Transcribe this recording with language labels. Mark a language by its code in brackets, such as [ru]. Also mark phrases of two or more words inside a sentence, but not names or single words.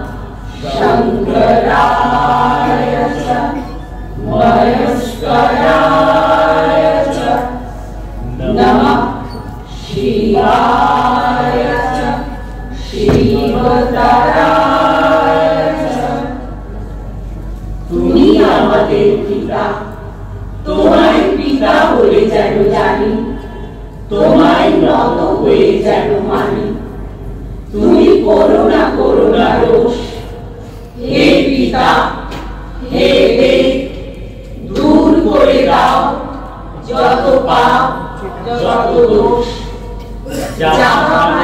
[sa] शङ्कराय च महेश्वराय च नमः शिवाय च शिवतराय च [bn] তুমি আমাদের পিতা তোমায় পিতা বলে যেন জানি তোমায় নত হয়ে যেন মানি তুমি করুণা করুণা রোষ হে পিতা হে দেব দূর করে দাও যত পাপ যত দোষ যাহা